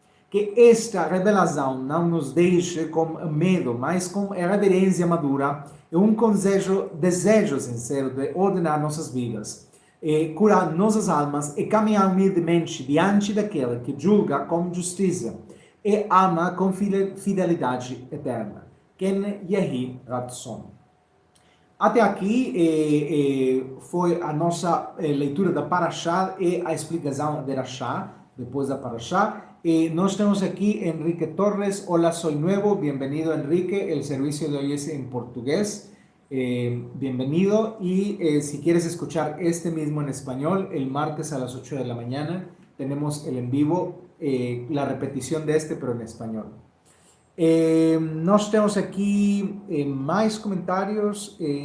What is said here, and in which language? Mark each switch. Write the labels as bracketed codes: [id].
[pt] Que esta revelação não nos deixe com medo, mas com reverência madura e um desejo sincero de ordenar nossas vidas, curar nossas almas e caminhar humildemente diante daquele que julga com justiça e ama com fidelidade eterna. Ken Yehi Ratson. Até aqui foi a nossa leitura da Parashá e a explicação de Rashá, depois da Parashá. Nós temos aqui Enrique Torres. [es] Hola, soy nuevo. Bienvenido, Enrique. El servicio de hoy es en portugués. Bienvenido. Y si quieres escuchar este mismo en español, el martes a las 8 de la mañana tenemos el en vivo, la repetición de este, pero en español. [pt] Nós temos aqui mais comentários.